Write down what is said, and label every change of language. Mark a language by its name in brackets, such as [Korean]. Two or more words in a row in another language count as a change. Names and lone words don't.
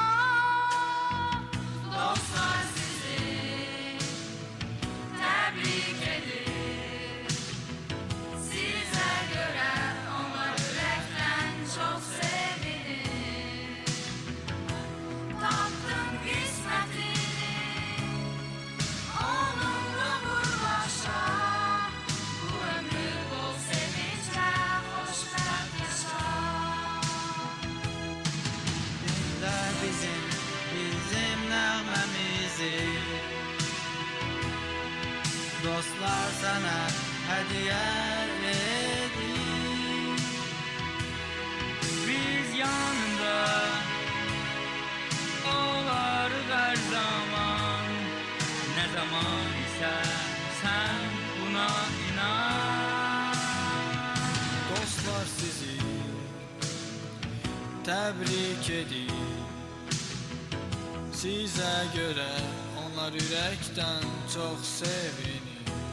[Azerbaijani] Dostlar sizi təbrik edir, sizə görə onlar ürəkdən çox sevinir. Tapdın qismətini, onunla vur başa, bu ömrü bol sevinclə xoşbəxt yaşa. [Turkish] Dinle bizim nəğməmizi, dostlar sana hediye edir. Biz yanında olarıq her zaman, ne zaman ise sen buna inan. [Azerbaijani] Dostlar sizi təbrik edir, sizə görə onlar ürəkdən çox sevinir.